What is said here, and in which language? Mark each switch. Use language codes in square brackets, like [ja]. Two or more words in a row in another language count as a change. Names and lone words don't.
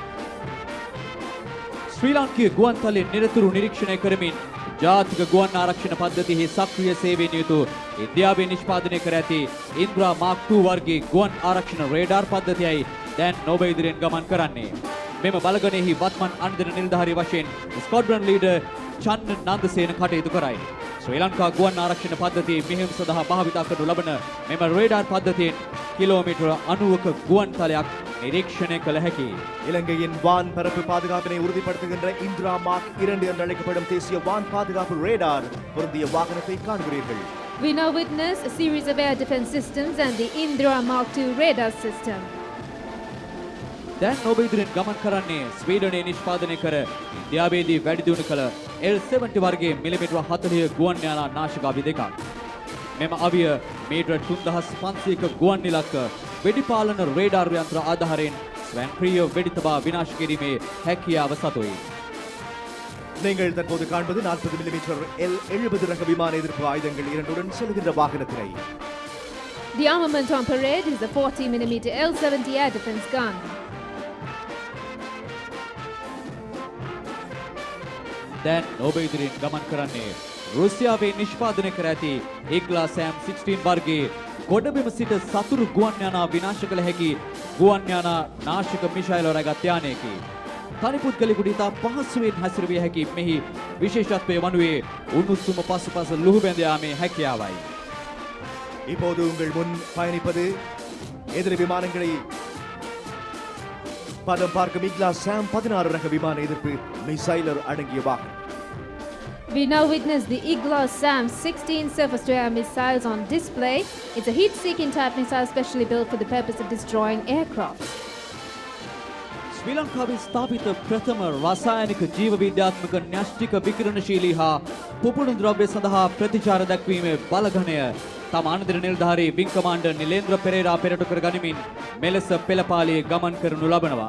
[si] ශ්‍රී ලාංකීය ගුවන් තලයේ නිරතුරු නිරීක්ෂණය කරමින් ජාතික ගුවන් ආරක්ෂණ පද්ධතියෙහි සක්‍රීය සේවයෙන් යුතු ඉන්දියාවේ නිෂ්පාදනය කර ඇති ඉන්ද්‍රා මාක් 2 වර්ගයේ ගුවන් ආරක්ෂණ රේඩාර් පද්ධතියයි දැන් ඔබ ඉදිරියෙන් ගමන් කරන්නේ. මෙම බලගණයෙහි වත්මන් අන්දන නිලධාරී වශයෙන් ස්ක්වොඩ්‍රන් ලීඩර් චන්න නන්දසේන කටයුතු කරයි. ශ්‍රී ලංකා ගුවන් ආරක්ෂණ පද්ධතියේ මෙහෙයුම් සඳහා භාවිතා කරනු ලබන මෙම රේඩාර් පද්ධතියෙන් கிலோமீட்டர் 90ක ගුවන් තලයක් நிரீட்சணை කළ හැකියි. [ta] இலங்கையின் வான் பரப்பு பாதுகாப்பினை உறுதிப்படுத்துகின்ற இந்திரா மார்க் 2 என்று அழைக்கப்படும் தேசிய வான் பாதுகாப்பு ரேடார் பொருந்திய வாகனத்தை காண்கிறீர்கள். [en] We now witness a series of air defense systems and the Indra Mark 2 radar system. [si] දැන් ඔබ ඉදිරියෙන් ගමන් කරන්නේ ස්වීඩනයේ නිෂ්පාදනය කර ඉන්දියාවේදී වැඩි දියුණු කළ L-70 වර්ගයේ මිලිමීටර 40 ගුවන් යානා නාශක අවි දෙකක්. මෙම අවිය මීටර 3500ක ගුවන් ඉලක්ක වෙඩිපාලන රේඩාර් යන්ත්‍ර ආධාරයෙන් ස්වැන්ක්‍රීය වෙඩි තබා විනාශ කිරීමේ හැකියාව සතුයි. [ta] நீங்கள் தற்போது காண்பது 40 மில்லிமீட்டர் L70 ரக விமான எதிர்ப்பு ஆயுதங்கள் இரண்டுடன் செல்கின்ற வாகனத்தினை. [en] The armament on parade is the 40mm L70 air defense gun. [si] දැන් ඔබ ඉදිරියෙන් ගමන් කරන්නේ රුසියාවේ නිෂ්පාදනය කර ඇති ඉග්ලා සෑම් 16 වර්ගයේ ගොඩබිම සිට සතුරු ගුවන් යානා විනාශ කළ හැකි ගුවන් යානා නාශක මිසයිල් රැගත් යානයකි. තනිපුද්ගලයෙකුට ඉතා පහසුවෙන් හැසිරවිය හැකි මෙහි විශේෂත්වය වනුයේ උණුසුම පසුපස ලුහු බැඳ යාමේ හැකියාවයි. [ta] இப்போது உங்கள் முன் பயணிப்பது எதிரி விமானங்களை பதம் பார்க்கும் இக்லா சாம் 16 ரக விமான எதிர்ப்பு மிசைலர் அடங்கிய வாகனம். [en] We now witness the Igla SAM 16 surface-to-air missiles on display. It's a heat-seeking type missile specially built for the purpose of destroying aircraft. [si] ශ්‍රී ලංකාවේ ස්ථාපිත ප්‍රථම රසායනික ජීව විද්‍යාත්මක න්‍යෂ්ටික විකිරණශීලී හා පුපුණු ද්‍රව්‍ය සඳහා ප්‍රතිචාර දැක්වීමේ බලඝණය තම අනදිර නිලධාරී විං කමාන්ඩර් නිලේන්ද්‍ර පෙරේරා පෙරටු කර ගනිමින් මෙලෙස පෙළපාලියේ ගමන් කරනු ලබනවා.